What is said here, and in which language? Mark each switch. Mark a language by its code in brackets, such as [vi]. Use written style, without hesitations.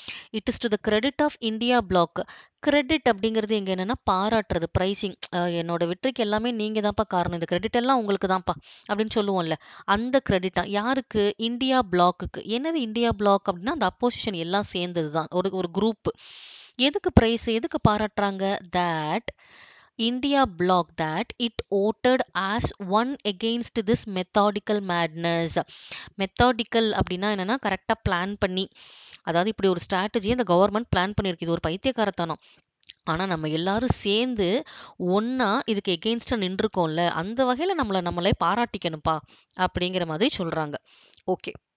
[en] It is to the credit of India bloc. [ta] Credit அப்படிங்கிறது இங்க என்னன்னா பாராட்டுறது, பிரைசிங். என்னோட வெற்றிக்கு எல்லாமே நீங்க தான்ப்பா காரணம். இந்த கிரெடிட் எல்லாம் உங்களுக்கு தான்ப்பா அப்படின்னு சொல்லுவோம்ல. அந்த கிரெடிட்டா யாருக்கு? இந்தியா பிளாக்குக்கு. என்னது இந்தியா பிளாக் அப்படின்னா, அந்த அப்போசிஷன் எல்லாம் சேர்ந்தது தான். ஒரு ஒரு குரூப். எதுக்கு பிரைஸ்? எதுக்கு பாராட்டுறாங்க? [en] That India bloc that it voted as one against this methodical madness. [ta] Methodical அப்படின்னா என்னன்னா, கரெக்ட்டா பிளான் பண்ணி, அதாவது இப்படி ஒரு ஸ்ட்ராட்டஜிய இந்த கவர்மெண்ட் பிளான் பண்ணியிருக்கு. இது ஒரு பைத்தியக்காரத்தனம். ஆனா, நம்ம எல்லாரும் சேர்ந்து ஒண்ணா இதுக்கு எகெயின்ஸ்ட்டா நின்றுக்கோம்ல, அந்த வகையில நம்மளே பாராட்டிக்கணும்ப்பா, அப்படிங்கிற மாதிரி சொல்றாங்க. ஓகே.